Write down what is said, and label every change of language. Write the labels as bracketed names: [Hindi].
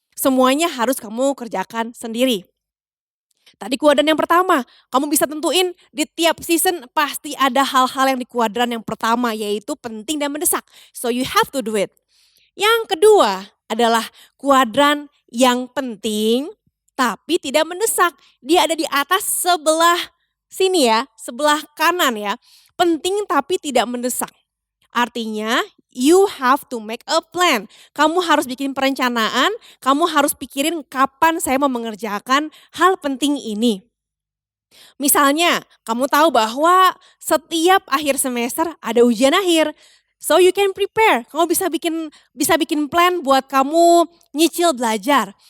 [Indonesian] Semuanya harus kamu kerjakan sendiri. Tadi kuadran yang pertama, kamu bisa tentuin di tiap season pasti ada hal-hal yang di kuadran yang pertama yaitu penting dan mendesak. [English] So you have to do it. [Indonesian] Yang kedua adalah kuadran yang penting tapi tidak mendesak. Dia ada di atas sebelah sini ya, sebelah kanan ya. Penting tapi tidak mendesak. Artinya [English] you have to make a plan. [Indonesian] Kamu harus bikin perencanaan, kamu harus pikirin kapan saya mau mengerjakan hal penting ini. Misalnya kamu tahu bahwa setiap akhir semester ada ujian akhir. [English] So you can prepare, [Indonesian] kamu bisa bikin plan buat kamu nyicil belajar.